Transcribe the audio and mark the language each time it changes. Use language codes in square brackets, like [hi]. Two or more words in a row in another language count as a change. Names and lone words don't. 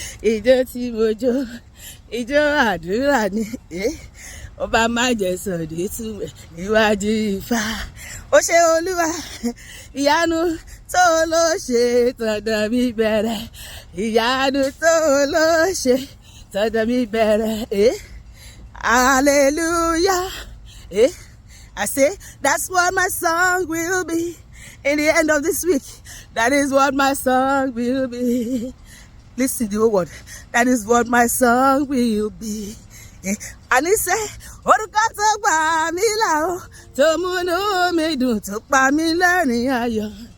[yo] Ijó tí mo jó, ijó àdúrà ni, eh. Ọba má jẹ́ sọ̀dí tú wẹ̀ níwájú Ifá. Ó ṣé Olúwa, ìyanu tó ló ṣe, tọ̀dọ̀ mi bẹ̀rẹ̀. Ìyanu tó ló ṣe, Tọ́jọ́ mi bẹ̀rẹ̀, eh? [en] Hallelujah, eh? I say, that's what my song will be in the end of this week. That is what my song will be. Listen to the whole word. That is what my song will be. Eh? [yo] Àní sẹ́, orúkọ tó gbà mí là ó, tó múnú mi dùn, tó pa mí lẹ́rìn ayọ̀.